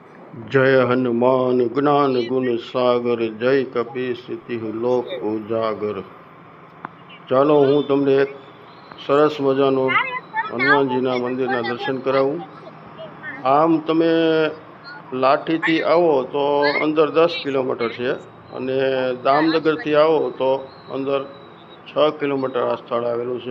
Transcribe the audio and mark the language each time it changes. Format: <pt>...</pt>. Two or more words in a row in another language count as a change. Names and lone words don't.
<awa>जय हनुमान ज्ञान गुण सागर जय कपीस तिहु लोक उजागर।</awa> <gu>ચાલો હું તમને એક સરસ મજાનું હનુમાનજીના મંદિરના દર્શન કરાવું। આમ તમે લાઠીથી આવો તો અંદર 10 કિલોમીટર છે અને દામનગરથી આવો તો અંદર 6 કિલોમીટર આ સ્થળ આવેલું છે।</gu>